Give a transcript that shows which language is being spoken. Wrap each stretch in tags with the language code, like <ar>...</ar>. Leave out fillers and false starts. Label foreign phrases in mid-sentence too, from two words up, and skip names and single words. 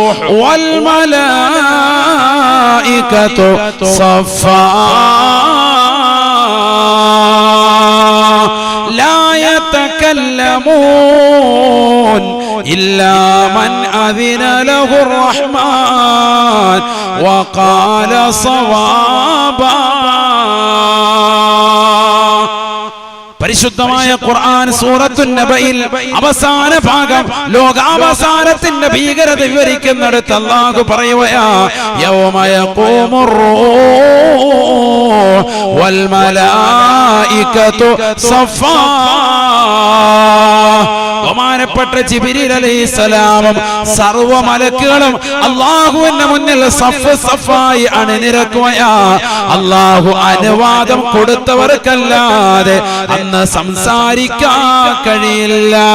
<ar>والملائكة صفا لا يتكلمون إلا من أذن له الرحمن وقال صوابا</ar> <ml>പരിശുദ്ധമായ ഖുർആൻ സൂറത്തുൻ നബയിൽ അവസാന ഭാഗം ലോകാവസാനത്തിന്റെ ഭീകരത വിവരിക്കുന്നിടത്ത് അല്ലാഹു പറയുകയാ</ml> <ar>يوم يقوم الروح والملائكة صفا</ar> <ml>ബഹുമാനപ്പെട്ട ജിബ്രീൽ അലൈഹിസ്സലാമും സർവ്വ മലക്കുകളും അല്ലാഹുവിന്റെ മുന്നിൽ സഫ് സഫായി അണിനിരക്കുകയാ അല്ലാഹു അനുവാദം കൊടുത്തവർക്കല്ലാതെ അന്ന് സംസാരിക്കാൻ കഴിയില്ല.</ml>